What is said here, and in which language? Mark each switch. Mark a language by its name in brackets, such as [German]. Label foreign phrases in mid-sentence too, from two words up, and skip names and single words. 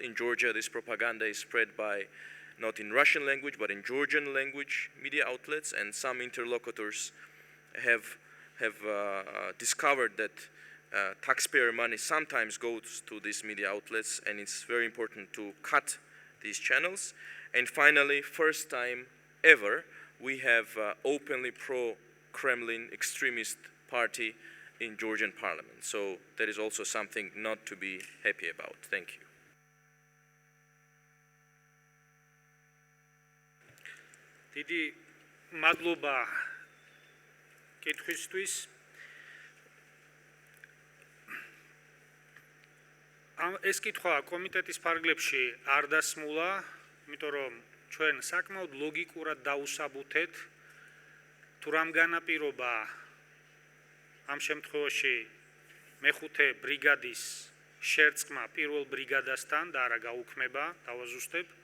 [English] In Georgia, this propaganda is spread by not in Russian language, but in Georgian language media outlets, and some interlocutors have discovered that taxpayer money sometimes goes to these media outlets, and it's very important to cut these channels. And finally, first time ever, we have openly pro-Kremlin extremist party in Georgian parliament. So that is also something not to be happy about. Thank you. [Georgian] დიდი მადლობა კითხვისთვის. ეს კითხვა კომიტეტის ფარგლებში არ დასმულა, იმიტომ რომ ჩვენ საკმაოდ ლოგიკურად დაუსაბუთეთ თუ რამ განაპირობა ამ შემთხვევაში მეხუთე ბრიგადის შერწყმა პირველ ბრიგადასთან და არა გაუქმება, დავაზუსტებ.